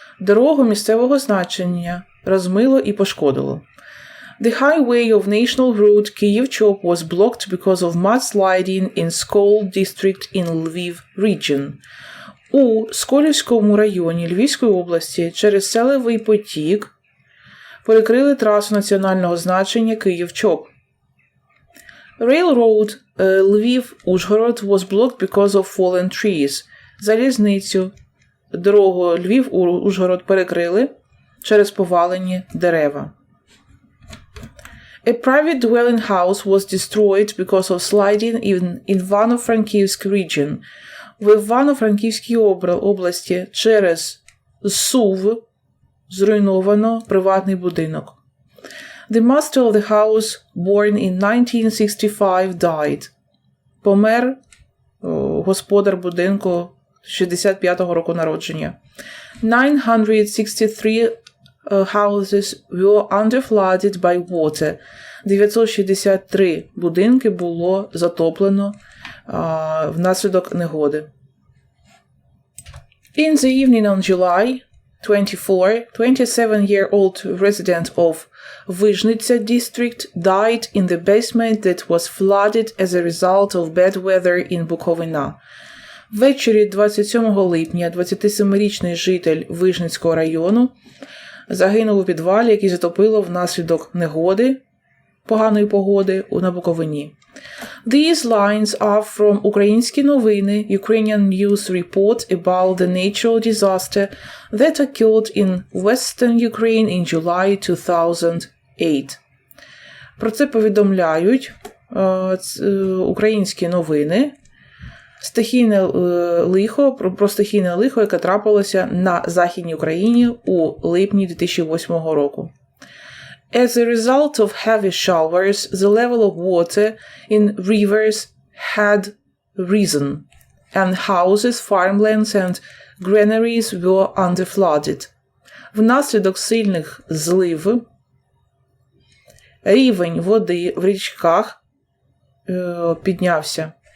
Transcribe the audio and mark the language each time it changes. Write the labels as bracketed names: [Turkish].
[Ukrainian] Дорогу місцевого значення розмило і пошкодило. [English] The highway of national road Kyiv-Chop was blocked because of mudsliding in Skol district in Lviv region. [Ukrainian] У Сколівському районі Львівської області через селевий потік перекрили трасу національного значення Київ-Чоп. [English] Railroad Lviv-Ужгород was blocked because of fallen trees. [Ukrainian] Залізницю дорогу Львів-Ужгород перекрили через повалені дерева. [English] A private dwelling house was destroyed because of sliding in Ivano-Frankivsk region. [Ukrainian] В Івано-Франківській області через зсув зруйновано приватний будинок. [English] The master of the house, born in 1965, died. [Ukrainian] Помер господар будинку 65-го року народження. [English] 963 houses were underflooded by water. [Ukrainian] 963 будинки було затоплено внаслідок негоди. [English] In the evening on July 24, 27-year-old resident of Vizhnitsa district died in the basement that was flooded as a result of bad weather in Bukovina. [Ukrainian] Ввечері 27 липня 27-річний житель Вижницького району загинув у підвалі, який затопило внаслідок негоди, поганої погоди на Буковині. [English] These lines are from Українські новини, Ukrainian news report about the natural disaster that occurred in Western Ukraine in July 2008. [Ukrainian] Про це повідомляють українські новини. Стихійне лихо, про стихійне лихо, яке трапилося на Західній Україні у липні 2008 року. [English] As a result of heavy showers, the level of water in rivers had risen, and houses, farmlands and granaries were underflooded. [Ukrainian] Внаслідок сильних зливів рівень води в річках піднявся.